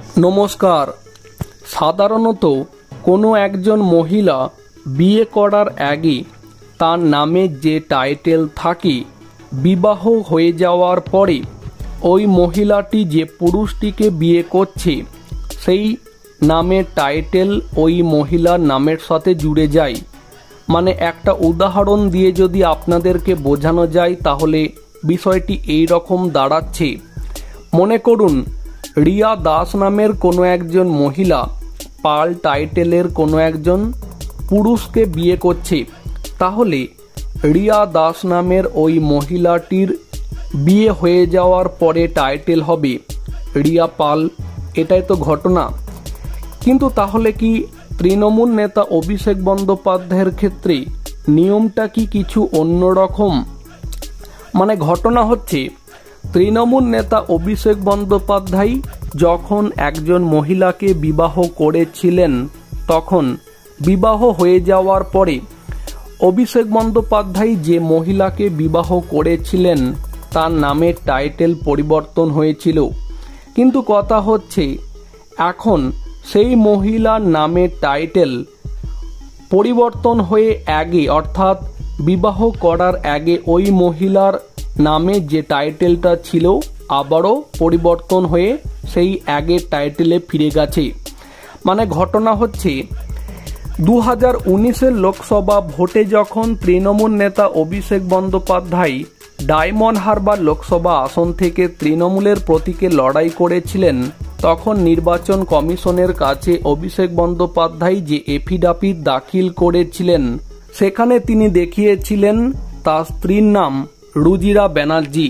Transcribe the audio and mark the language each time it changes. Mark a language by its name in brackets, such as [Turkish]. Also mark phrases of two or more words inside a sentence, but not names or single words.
[Bangla] নমস্কার। সাধারণত কোনো একজন মহিলা বিয়ে করার আগে তার নামে যে টাইটেল থাকে বিবাহ হয়ে যাওয়ার পরে ওই মহিলাটি যে পুরুষটিকে বিয়ে করছে সেই নামের টাইটেল ওই মহিলার নামের সাথে জুড়ে যায়। মানে একটা উদাহরণ দিয়ে যদি আপনাদেরকে বোঝানো যায় তাহলে বিষয়টি এই রকম দাঁড়াচ্ছে। মনে করুন রিয়া দাস নামের কোনো একজন মহিলা পাল টাইটেলের কোনো একজন পুরুষকে বিয়ে করছে, তাহলে রিয়া দাস নামের ওই মহিলাটির বিয়ে হয়ে যাওয়ার পরে টাইটেল হবে রিয়া পাল। এটাই তো ঘটনা। কিন্তু তাহলে কি তৃণমূল নেতা অভিষেক বন্দ্যোপাধ্যায়ের ক্ষেত্রে নিয়মটা কি কিছু অন্যরকম? মানে ঘটনা হচ্ছে তৃণমূল নেতা অভিষেক বন্দ্যোপাধ্যায় যখন একজন মহিলাকে বিবাহ করেছিলেন তখন বিবাহ হয়ে যাওয়ার পরে অভিষেক বন্দ্যোপাধ্যায় যে মহিলাকে বিবাহ করেছিলেন তার নামের টাইটেল পরিবর্তন হয়েছিল। কিন্তু কথা হচ্ছে এখন সেই মহিলার নামের টাইটেল পরিবর্তন হয়ে আগে অর্থাৎ বিবাহ করার আগে ওই মহিলার নামে যে টাইটেলটা ছিল আবারও পরিবর্তন হয়ে সেই আগের টাইটেলে ফিরে গেছে। মানে ঘটনা হচ্ছে 2019 লোকসভা ভোটে যখন তৃণমূল নেতা অভিষেক বন্দ্যোপাধ্যায় ডায়মন্ড হারবার লোকসভা আসন থেকে তৃণমূলের প্রতীকে লড়াই করেছিলেন তখন নির্বাচন কমিশনের কাছে অভিষেক বন্দ্যোপাধ্যায় যে এফিডেভিট দাখিল করেছিলেন সেখানে তিনি দেখিয়েছিলেন তার স্ত্রীর নাম রুজিরা ব্যানার্জি।